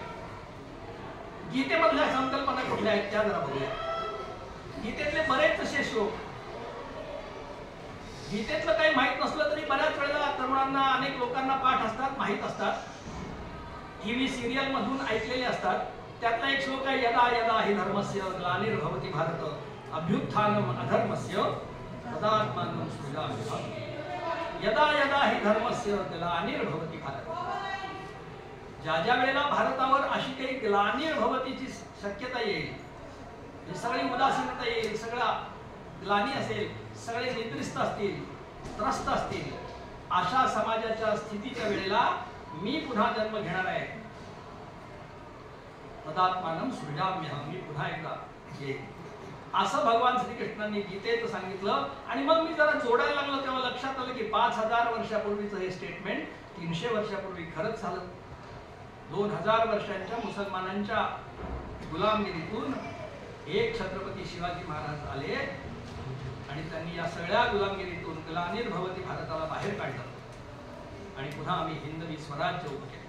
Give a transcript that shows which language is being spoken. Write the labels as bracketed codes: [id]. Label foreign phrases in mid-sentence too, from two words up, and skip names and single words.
[mr] गीतेमधल्या संकल्पना कुठल्या आहेत त्या जरा बघूया. गीतेतले बरेच असे श्लोक, गीतेतलं काही माहीत नसलं तरी बऱ्याच वेळेला तरुणांना, अनेक लोकांना पाठ असतात, माहीत असतात, टीव्ही सिरियल मधून ऐकलेले असतात. त्यातला एक श्लोक आहे, [sa] यदा यदा हि धर्मस्य ग्लानिर्भवति भारत अभ्युत्थानम अधर्मस्य तदात्मानं सृजाम्यहम्. यदा यदा हि धर्मस्य ग्लानिर्भवति भारत. [mr] ज्या ज्या वेळेला भारतावर अशी काही ग्लानिर्भवतीची शक्यता येईल, सगळी उदासीनता येईल, सगळा ग्लानी असेल, सगळे निद्रिस्त असतील, त्रस्त असतील, अशा समाजाच्या स्थितीच्या वेळेला मी पुन्हा जन्म घेणार आहे. [sa] तदात्मानं सृजाम्यहम्. [mr] मी पुन्हा एकदा येईल असं भगवान श्रीकृष्णांनी गीतेत सांगितलं. आणि मग मी जरा जोडायला लागलो तेव्हा लक्षात आलं की 5000 वर्षापूर्वीचं हे स्टेटमेंट 300 वर्षापूर्वी खरंच झालं. 2000 वर्षांच्या मुसलमानांच्या गुलामगिरीतून एक छत्रपती शिवाजी महाराज आले आणि त्यांनी या सगळ्या गुलामगिरीतून ग्लानिर्भवति भारताला बाहेर काढलं आणि पुन्हा आम्ही हिंदवी स्वराज्य उभं केलं.